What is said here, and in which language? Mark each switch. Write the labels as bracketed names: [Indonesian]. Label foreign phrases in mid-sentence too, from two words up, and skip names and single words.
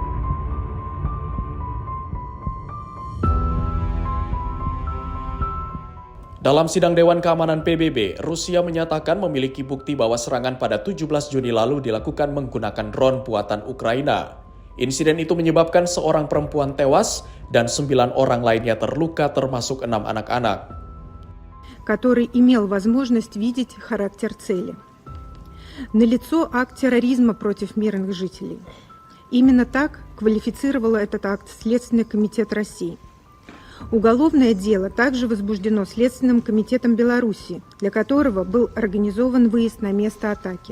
[Indonesian] Dalam sidang Dewan Keamanan PBB, Rusia menyatakan memiliki bukti bahwa serangan pada 17 Juni lalu dilakukan menggunakan drone buatan Ukraina. Insiden itu menyebabkan seorang perempuan tewas dan 9 orang lainnya terluka termasuk 6 anak-anak. [Russian] Который имел возможность видеть характер цели. Налицо акт терроризма против мирных жителей. Именно так квалифицировал этот акт Следственный комитет России. Уголовное дело также возбуждено Следственным комитетом Беларуси, для которого был организован выезд на место атаки.